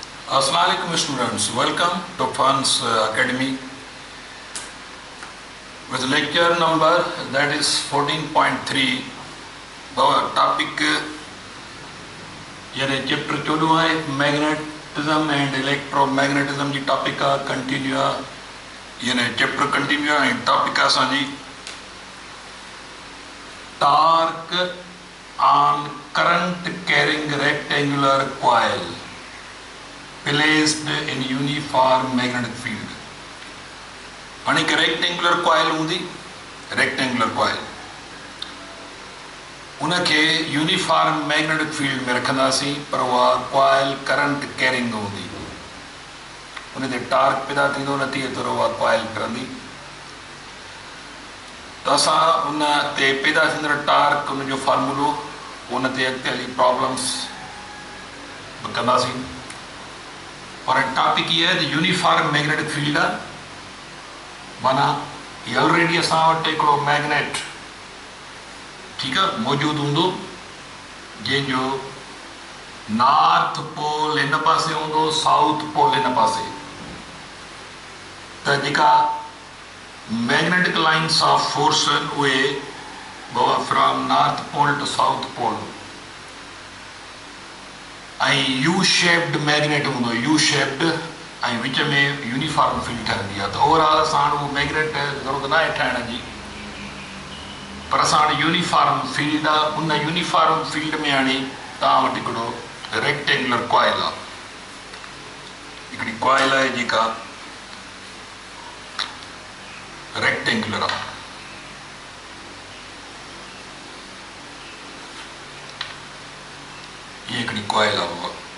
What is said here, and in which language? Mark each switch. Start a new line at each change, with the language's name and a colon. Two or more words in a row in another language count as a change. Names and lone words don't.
English: Assalamualaikum students, welcome to Funds Academy with lecture number that is 14.3. Our topic
Urdu: یعنی چیپٹر 14 ہے
English: magnetism and electromagnetism
Urdu: جی ٹاپک کا کنٹینیو یعنی چیپٹر کنٹینیو ہے ٹاپک کا
English: असांजी torque on current carrying rectangular coil placed in uniform magnetic field.
Urdu: یعنی کہ
English: rectangular coil
Sindhi: हूंदी
English: rectangular coil
Sindhi: उनखे
English: uniform magnetic field
Sindhi: में रखंदासीं पर उहा कॉइल
English: current carrying
Sindhi: हूंदी उन ते टार्क पैदा थींदो न थिए त उहा कॉइल फिरंदी त असां उन ते पैदा थींदड़ टार्क उन जो फॉर्मूलो उन ते अॻिते हली प्रॉब्लम्स कंदासीं
Urdu: اور ٹاپک یہ ہے
English: uniform magnetic field
Sindhi: माना ये ऑलरेडी असां वटि हिकिड़ो मैग्नेट
Urdu: ٹھیک ہے
Sindhi: मौजूद हूंदो जंहिंजो
English: north pole
Sindhi: इन पासे हूंदो
English: south pole
Sindhi: इन पासे त जेका
English: magnetic lines of force
Sindhi: उहे
English: from north pole to south pole U shaped magnet
Sindhi: हूंदो
English: U shaped
Sindhi: विच में
English: uniform field
Sindhi: ठहंदी आहे त ओवरऑल असां वो मैग्नेट ज़रूरत न आहे ठाहिण जी पर असां
English: uniform field
Sindhi: आहे उन
English: uniform field
Sindhi: में हाणे तव्हां वटि हिकिड़ो
English: rectangular coil
Sindhi: आहे हिकिड़ी कॉइल आहे जेका रेक्टेंगुलर आहे ये हिकिड़ी कॉइल आहे उहा